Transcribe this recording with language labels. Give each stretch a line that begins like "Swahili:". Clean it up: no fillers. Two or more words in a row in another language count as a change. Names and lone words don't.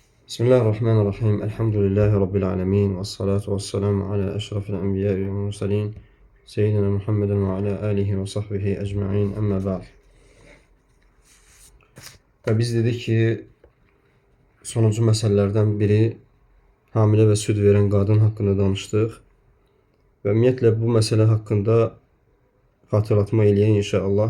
Arabic: بسم الله الرحمن الرحيم. الحمد لله رب العالمين. والصلاة والسلام على أشرف الأنبياء والمرسلين. سيدنا محمد وعلى آله وصحبه أجمعين. أما بعد.
Azerbaijani: Və biz dedik ki, sonuncu məsələlərdən biri hamilə və süd verən qadın haqqında danışdıq. Və ümumiyyətlə bu məsələ haqqında xatırlatma eləyək inşallah.